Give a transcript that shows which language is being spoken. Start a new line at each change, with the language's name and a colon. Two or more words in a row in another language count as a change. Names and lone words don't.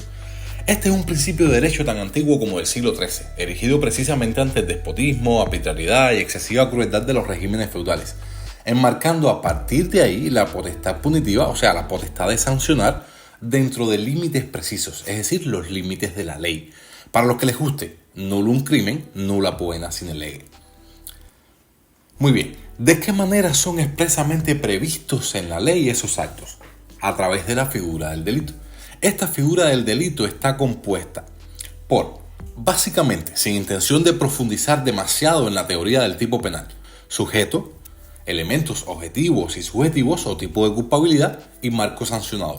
Spanish: Este es un principio de derecho tan antiguo como del siglo XIII, erigido precisamente ante el despotismo, arbitrariedad y excesiva crueldad de los regímenes feudales, enmarcando a partir de ahí la potestad punitiva, o sea, la potestad de sancionar dentro de límites precisos, es decir, los límites de la ley. Para los que les guste,
Latin: nullum crimen, nulla poena sine lege.
Spanish: Muy bien, ¿de qué manera son expresamente previstos en la ley esos actos? A través de la figura del delito. Esta figura del delito está compuesta por, básicamente, sin intención de profundizar demasiado en la teoría del tipo penal, sujeto, elementos objetivos y subjetivos o tipo de culpabilidad y marco sancionador.